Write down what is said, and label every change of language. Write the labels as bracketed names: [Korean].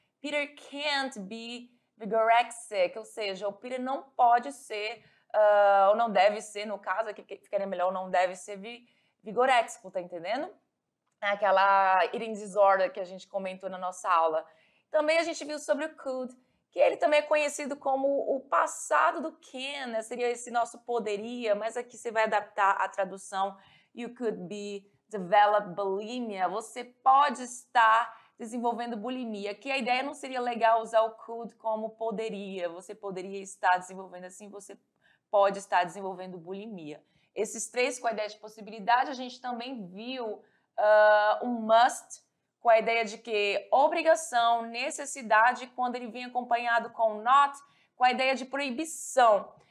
[English] Peter can't be vigorexic, [Portuguese] ou seja, o Peter não pode ser, ou não deve ser, no caso, aqui ficaria melhor, não deve ser vigoréxico, tá entendendo? Aquela eating disorder que a gente comentou na nossa aula. Também a gente viu sobre o could, que ele também é conhecido como o passado do can, né? Seria esse nosso poderia, mas aqui você vai adaptar a tradução. [English] You could be develop bulimia. [Portuguese] Você pode estar desenvolvendo bulimia. Aqui a ideia não seria legal usar o could como poderia. Você poderia estar desenvolvendo assim, você pode estar desenvolvendo bulimia. Esses três com a ideia de possibilidade, a gente também viu um must, com a ideia de que obrigação, necessidade, quando ele vem acompanhado com not, com a ideia de proibição.